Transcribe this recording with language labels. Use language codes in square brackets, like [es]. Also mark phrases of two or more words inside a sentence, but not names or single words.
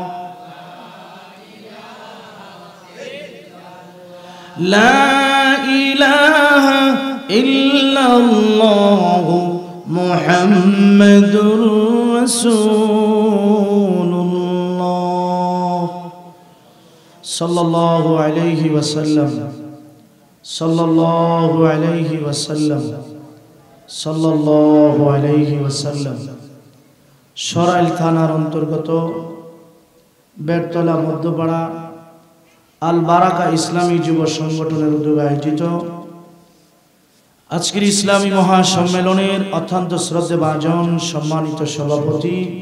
[ar] لا الہ الا اللہ محمد رسول اللہ صلی اللہ علیہ وسلم صلی اللہ علیہ وسلم صلی اللہ علیہ وسلم [bn] সরাইল থানার অন্তর্গত বেড়তলা মধ্যপাড়া আল বারাকা ইসলামী যুব সংগঠনের উদ্যোগে আয়োজিত আজকের ইসলামী মহাসম্মেলনের অত্যন্ত শ্রদ্ধেভাজন সম্মানিত সভাপতি,